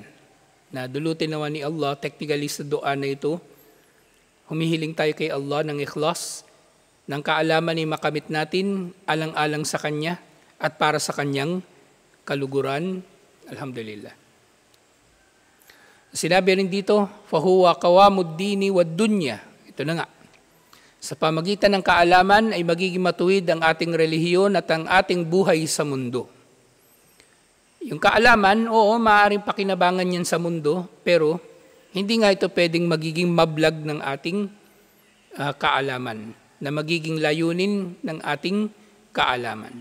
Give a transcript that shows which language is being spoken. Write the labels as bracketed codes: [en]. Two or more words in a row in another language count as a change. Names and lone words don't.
[tl] Na dulutin naman ni Allah, technically sa dua na ito, humihiling tayo kay Allah ng ikhlas, ng kaalaman ay makamit natin, alang-alang sa Kanya, at para sa Kanyang kaluguran. Alhamdulillah. Sinabi rin dito, [ar] فهو قوام الدين والدنيا. [tl] Ito na nga. Sa pamagitan ng kaalaman ay magiging matuwid ang ating relihiyon at ang ating buhay sa mundo. Yung kaalaman, oo, maaaring pakinabangan yan sa mundo, pero hindi nga ito pwedeng magiging mablag ng ating kaalaman, na magiging layunin ng ating kaalaman.